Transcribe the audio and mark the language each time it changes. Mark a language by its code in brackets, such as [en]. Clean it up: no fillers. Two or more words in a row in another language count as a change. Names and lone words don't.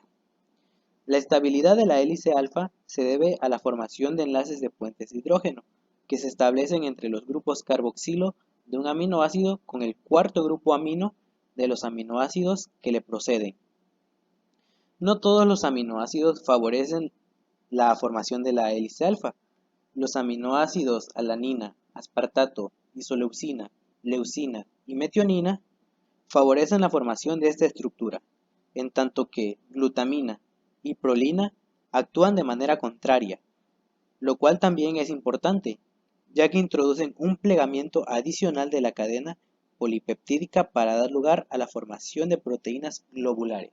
[es] La estabilidad de la hélice alfa se debe a la formación de enlaces de puentes de hidrógeno, que se establecen entre los grupos carboxilo de un aminoácido con el cuarto grupo amino de los aminoácidos que le proceden. No todos los aminoácidos favorecen la formación de la hélice alfa. Los aminoácidos alanina, aspartato, isoleucina, leucina y metionina favorecen la formación de esta estructura, en tanto que glutamina y prolina actúan de manera contraria, lo cual también es importante, ya que introducen un plegamiento adicional de la cadena polipeptídica para dar lugar a la formación de proteínas globulares.